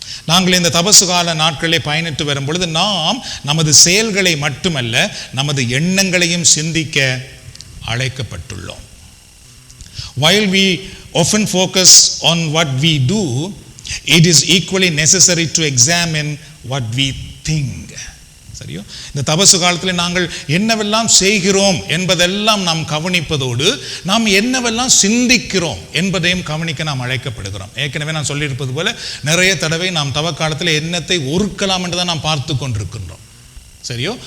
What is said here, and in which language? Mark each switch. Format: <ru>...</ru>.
<ta>நாங்கள் இந்த தபசு கால நாட்களிலே பயணித்து வரும் பொழுது நாம் நமது செயல்களை மட்டுமல்ல நமது எண்ணங்களையும் சிந்திக்க அழைக்கப்பட்டுள்ளோம்.</ta> <en>While we often focus on what we do, it is equally necessary to examine what we think.</en> <ta>சரியோ? இந்த தபசு காலத்தில் நாங்கள் என்னவெல்லாம் செய்கிறோம் என்பதெல்லாம் நாம் கவனிப்பதோடு நாம் என்னவெல்லாம் சிந்திக்கிறோம் என்பதையும் கவனிக்க நாம் அழைக்கப்படுகிறோம். ஏற்கனவே நான் சொல்லியிருப்பது போல நிறைய தடவை நாம் தவக்காலத்தில் எண்ணத்தை ஒருக்கலாம் என்று தான் நாம் பார்த்து கொண்டிருக்கின்றோம். சரியோ?</ta>